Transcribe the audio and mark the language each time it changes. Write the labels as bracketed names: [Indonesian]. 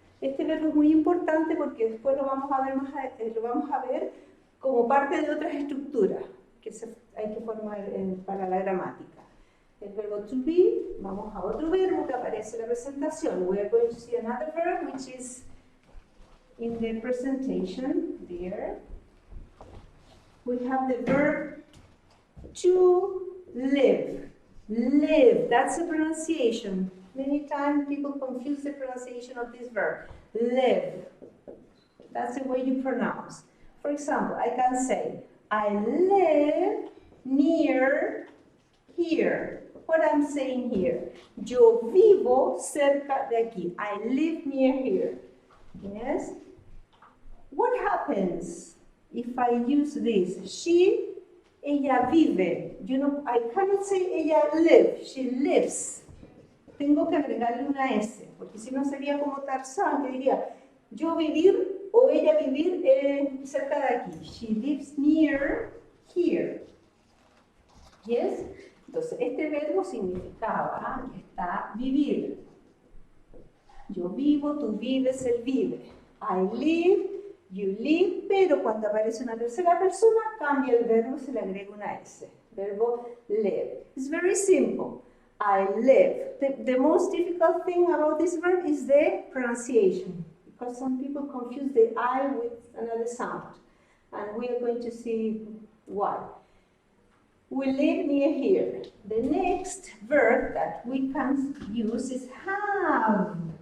[Spanish] Este verbo es muy importante porque después lo vamos a ver como parte de otras estructuras que hay que formar para la gramática. El verbo to be, vamos a otro verbo que aparece en la presentación. [English] We are going to see another verb which is in the presentation there. We have the verb to live. Live, that's the pronunciation. Many times people confuse the pronunciation of this verb. Live. That's the way you pronounce. For example, I can say, I live near here. What I'm saying here. [Spanish] Yo vivo cerca de aquí. [English] I live near here. Yes? What happens if I use this? [Spanish] Ella vive. [English] You know, I cannot say ella live. She lives. [Spanish] Tengo que agregarle una S, porque si no sería como Tarzán, que diría, yo vivir o ella vivir cerca de aquí. [English] She lives near here. Yes? [Spanish] Entonces, este verbo significaba que está vivir. Yo vivo, tú vives, él vive. [English] I live, you live, [Spanish] pero cuando aparece una tercera persona, cambia el verbo y se le agrega una S. [English] Verbo live. It's very simple. I live. The most difficult thing about this verb is the pronunciation, because some people confuse the I with another sound. And we are going to see why. We live near here. The next verb that we can use is have.